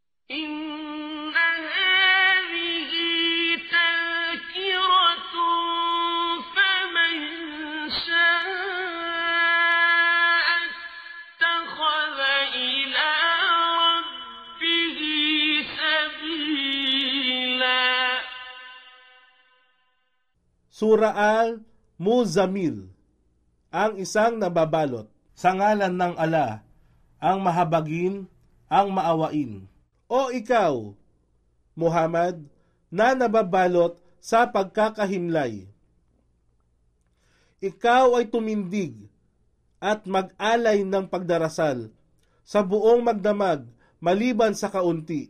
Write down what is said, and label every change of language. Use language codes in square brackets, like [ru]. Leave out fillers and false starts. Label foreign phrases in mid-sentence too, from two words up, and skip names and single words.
[ar] إن هذه تذكرة فمن شاء اتخذ إلى ربه سبيلا. [tl] Sura Al-Muzammil, ang isang nababalot. Sa ngalan ng Allah, ang mahabagin, ang maawain. O ikaw, Muhammad, na nababalot sa pagkakahimlay. Ikaw ay tumindig at mag-alay ng pagdarasal sa buong magdamag maliban sa kaunti.